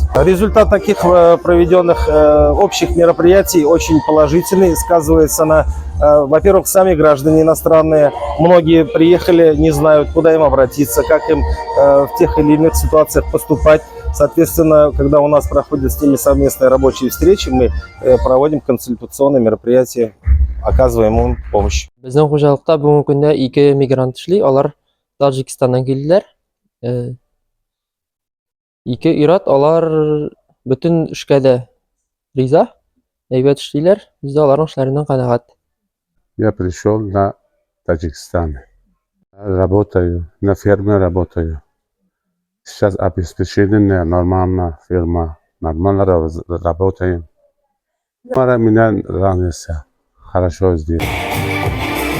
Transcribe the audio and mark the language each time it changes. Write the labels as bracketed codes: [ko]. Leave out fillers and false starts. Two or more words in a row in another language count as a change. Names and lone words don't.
[ru] Результат таких проведенных общих мероприятий очень положительный, сказывается на, во-первых, сами граждане иностранные. Многие приехали, не знают, куда им обратиться, как им в тех или иных ситуациях поступать. Соответственно, когда у нас проходят с ними совместные рабочие встречи, мы проводим консультационные мероприятия, оказываем им помощь. [tt] Безнең хуҗалыкта бүгенге көндә 2 мигрант эшли, алар Таджикистаннан килделәр. 2 ир-ат, алар бөтен эшкә дә риза, әйбәт эшлиләр, без дә аларның эшләреннән канәгать. [ru] Я пришел на Таджикистан. Работаю, на ферме работаю. Сейчас обеспечение нормально, фирма, нормально работаем. Меня нравится, хорошо здесь.